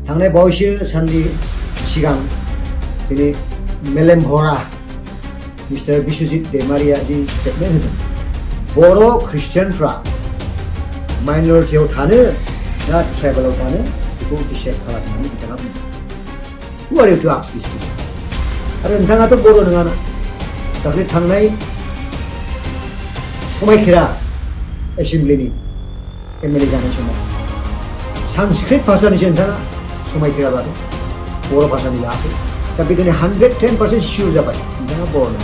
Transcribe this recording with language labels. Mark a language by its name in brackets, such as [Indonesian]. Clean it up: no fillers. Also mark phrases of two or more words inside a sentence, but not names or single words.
[Bodo] थांनाय बावैसो साननि सिगां जोंनि मेलेम भरा मिस्टार बिश्वजित दैमारिया जि स्टेटमेंट होदों बर' ख्रिस्टियानफ्रा माइनरिटियाव थानो ना ट्राइबेलाव थानो बेखौ डिसाइड खालामनानै बिथाङा बुंदों। [English] Who are you to ask this question? [Bodo] आरो नोंथाङाथ' बर' नङाना दाख्लै थांनाय समायखेरा एसेमब्लिनि एमएलए जानाय समाव संस्कृत भाषानिसो नोंथाङा समायखेरा लादों बर' भाषानि लायाखै दा बे दिनै 110% सियर जाबाय नोंथाङा बर' नङा।